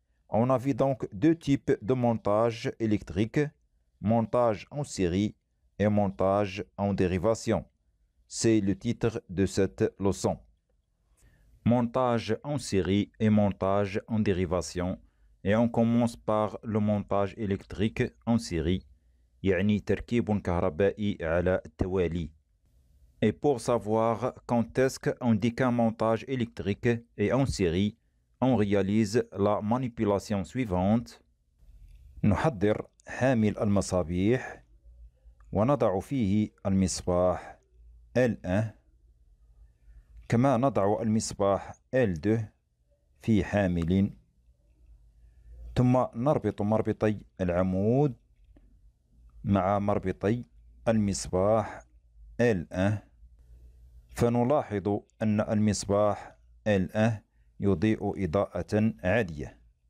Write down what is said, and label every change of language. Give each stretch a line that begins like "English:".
French: On a vu donc deux types de montage électrique, montage en série et montage en dérivation. C'est le titre de cette leçon. Montage en série et montage en dérivation. Et on commence par le montage électrique en série.
Arabic: يعني تركيب كهربائي على التوالي.
French: Et pour savoir quand est-ce qu'on dit qu'un montage électrique est en série, on réalise la manipulation suivante.
Arabic: نحضر حامل المصابيح ونضع فيه المصباح L1 كما نضع المصباح L2 في حامل، ثم نربط مربطي العمود مع مربطي المصباح L1، فنلاحظ أن المصباح L1 يضيء إضاءة عالية.